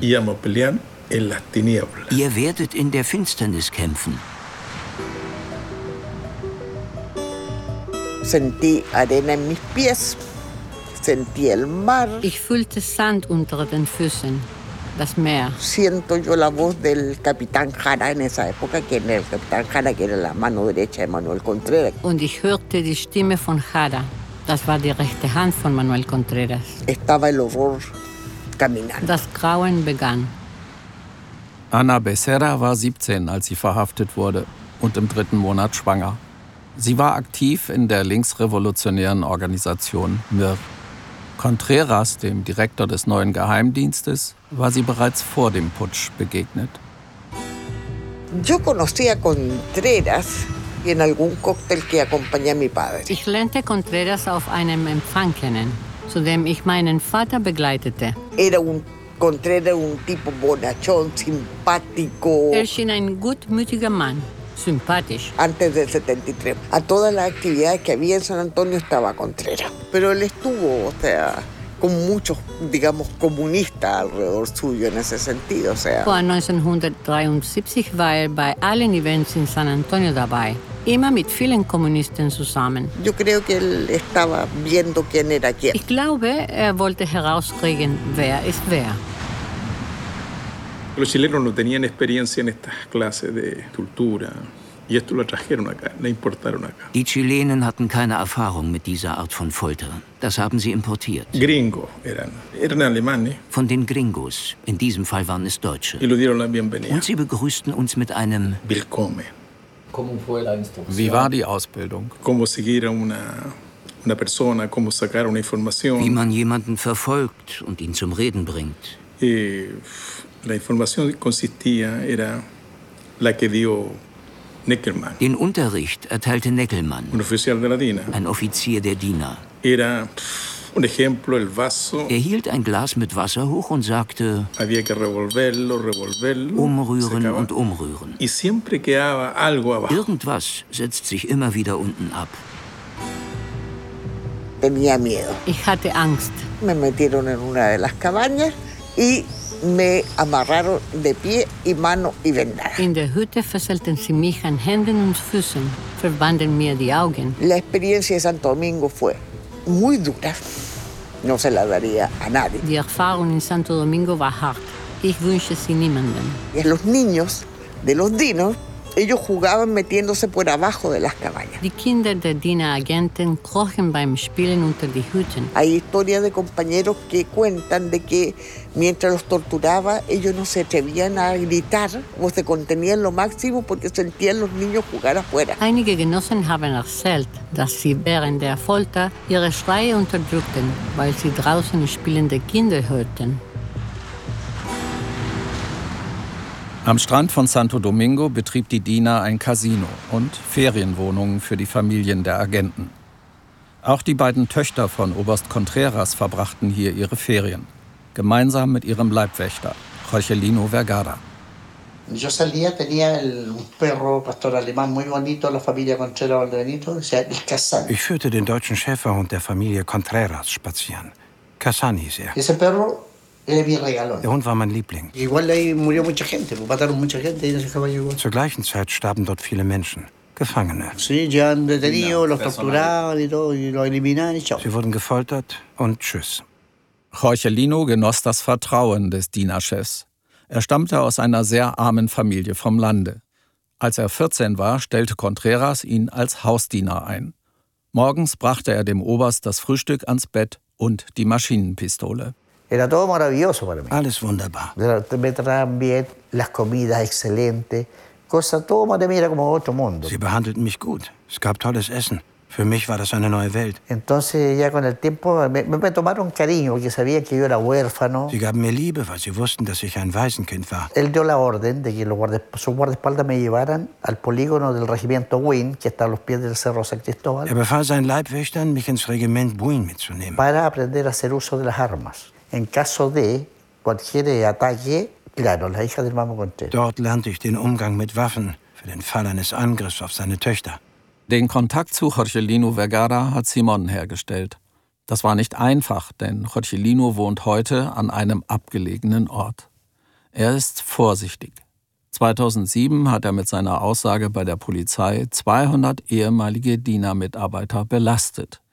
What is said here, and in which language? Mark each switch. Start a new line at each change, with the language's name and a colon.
German: Ihr werdet in der Finsternis kämpfen. Ich fühlte Sand unter den Füßen. Das Meer.
Spanish: Siento yo la voz del Capitán Jara en esa época, quien era el Capitán Jara, que era la mano derecha de Manuel Contreras.
German: Und ich hörte die Stimme von Jara. Das war die rechte Hand von Manuel Contreras.
Spanish: Estaba el horror caminando.
German: Das Grauen begann. Ana Becerra war 17, als sie verhaftet wurde und im dritten Monat schwanger. Sie war aktiv in der linksrevolutionären Organisation MIR. Contreras, dem Direktor des neuen Geheimdienstes, war sie bereits vor dem Putsch begegnet. Ich lernte Contreras auf einem Empfang kennen, zu dem ich meinen Vater begleitete. Er schien ein gutmütiger Mann. Sympathisch.
Spanish: Antes del 73. A todas las actividades que había en San Antonio estaba Contreras. Pero él estuvo, o sea, con muchos, digamos, comunistas alrededor suyo en ese sentido. O sea.
German: Vor 1973 war er bei allen Events in San Antonio dabei. Immer mit vielen Kommunisten zusammen.
Spanish: Yo creo que él estaba viendo quién era quién.
German: Ich glaube, er wollte herauskriegen, wer ist wer.
Spanish: Los chilenos no tenían experiencia en estas clases de tortura y esto lo trajeron acá, lo importaron acá.
German: Die Chilenen hatten keine Erfahrung mit dieser Art von Folter. Das haben sie importiert.
Spanish: Gringo eran alemanes.
German: Von den Gringos. In diesem Fall waren es Deutsche.
Spanish: Y lo dieron la bienvenida.
German: Und sie begrüßten uns mit einem Willkommen.
Spanish: ¿Cómo fue la instrucción?
German: Wie war die Ausbildung?
Spanish: ¿Cómo seguir una persona, cómo sacar una información?
German: Wie man jemanden verfolgt und ihn zum Reden bringt.
Spanish: La información consistía era la que dio Neckelmann.
German: Den Unterricht erteilte Neckelmann.
Spanish: Un oficial de la DINA.
German: Ein Offizier der DINA.
Spanish: Era un ejemplo el vaso.
German: Er hielt ein Glas mit Wasser hoch und sagte.
Spanish: Había que revolverlo.
German: Umrühren und umrühren.
Spanish: Y siempre quedaba algo abajo.
German: Irgendwas setzt sich immer wieder unten ab.
Spanish: Tenía miedo.
German: Ich hatte Angst.
Spanish: Me metieron en una de las cabañas y me amarraron de pie y mano y vendada.
German: In der Hütte fesselten sie mich an Händen und Füßen, verbanden mir die Augen.
Spanish: La experiencia de Santo Domingo fue muy dura. No se la daría a nadie.
German: Die Erfahrung in Santo Domingo war hart. Ich wünsche sie niemandem.
Spanish: Y a los niños de los dinos Ellos jugaban metiéndose por abajo de las cabañas.
German: Die Kinder der Diener Agenten krochen beim Spielen unter die Hütten.
Spanish: Hay historias de compañeros que cuentan de que mientras los torturaba, ellos no se atrevían a gritar o se contenían lo máximo porque sentían los niños jugar afuera.
German: Einige Genossen haben erzählt, dass sie während der Folter ihre Schreie unterdrückten, weil sie draußen spielende Kinder hörten. Am Strand von Santo Domingo betrieb die Dina ein Casino und Ferienwohnungen für die Familien der Agenten. Auch die beiden Töchter von Oberst Contreras verbrachten hier ihre Ferien, gemeinsam mit ihrem Leibwächter, Jorgelino Vergara.
Spanish: Yo salía, tenía un perro pastor alemán muy bonito, la familia Contreras Valdebenito, o sea, el Casani.
German: Ich führte den deutschen Schäferhund der Familie Contreras spazieren. Casani hieß er.
Spanish: Ese perro.
German: Der Hund war mein Liebling. Zur gleichen Zeit starben dort viele Menschen, Gefangene. Sie wurden gefoltert und tschüss. Jorgelino genoss das Vertrauen des Dienerchefs. Er stammte aus einer sehr armen Familie vom Lande. Als er 14 war, stellte Contreras ihn als Hausdiener ein. Morgens brachte er dem Oberst das Frühstück ans Bett und die Maschinenpistole.
Spanish: Era todo maravilloso para mí.
German: Alles wunderbar.
Spanish: Me traen bien, las comidas excelentes. Cosa todo maravilla como otro mundo.
German: Sie behandelten mich gut. Es gab tolles Essen. Für mich war das eine neue Welt.
Spanish: Entonces ya con el tiempo me tomaron cariño, porque sabían que yo era huérfano.
German: Sie gaben mir Liebe, weil sie wussten, dass ich ein Waisenkind war.
Spanish: Él dio la orden de que su guardaespaldas me llevaran al polígono del regimiento Buin, que está a los pies del Cerro San Cristóbal.
German: Er befahl seinen Leibwächtern, mich ins Regiment Buin mitzunehmen.
Spanish: Para aprender a hacer uso de las armas. En caso de cualquier ataque, claro, la hija del Mamo Contreras.
German: Dort lernte ich den Umgang mit Waffen für den Fall eines Angriffs auf seine Töchter. Den Kontakt zu Jorgelino Vergara hat Simon hergestellt. Das war nicht einfach, denn Jorgelino wohnt heute an einem abgelegenen Ort. Er ist vorsichtig. 2007 hat er mit seiner Aussage bei der Polizei 200 ehemalige DINA-Mitarbeiter belastet.